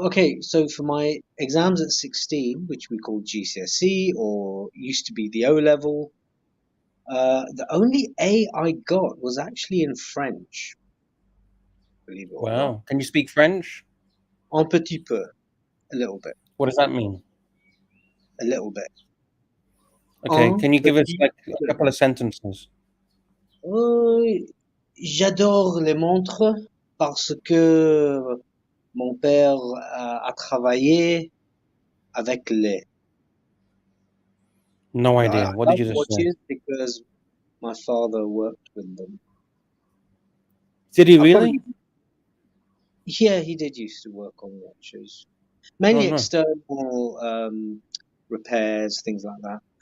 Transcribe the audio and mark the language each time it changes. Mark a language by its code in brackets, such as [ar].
[en] Okay, so for my exams at 16, which we called GCSE or used to be the O level, the only A I got was actually in French. Believe it or not. Wow. Can you speak French? [fr] Un petit peu. [en] A little bit. What does that mean? A little bit. Okay, can you give us like a couple of sentences? [fr] J'adore les montres parce que mon père a travaillé avec les. [en] No idea. What did you just say? Because my father worked with them. Did he really? Yeah, he did used to work on watches. Mainly external repairs, things like that.